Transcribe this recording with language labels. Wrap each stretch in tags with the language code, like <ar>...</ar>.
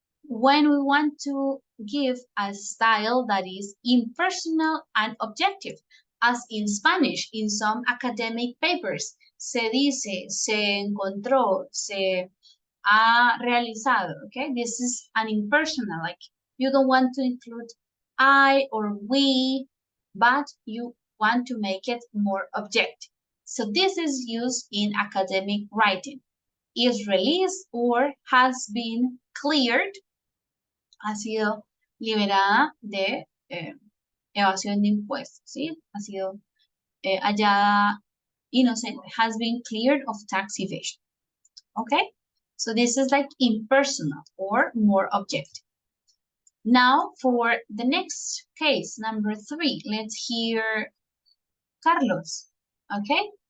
<en>When we want to give a style that is impersonal and objective, as in Spanish, in some academic papers,</en> <es>se dice, se encontró, se ha realizado,</es> <en>okay? This is an impersonal, like you don't want to include I or we, but you want to make it more objective. So this is used in academic writing. Is released or has been cleared,</en> <es>ha sido liberada de evasión de impuestos, ¿sí? Ha sido hallada inocente,</es> <en>has been cleared of tax evasion.</en> <es>Okay?</es> <en>So this is like impersonal or more objective. Now for the next case, number 3, let's hear Carlos. Okay?</en>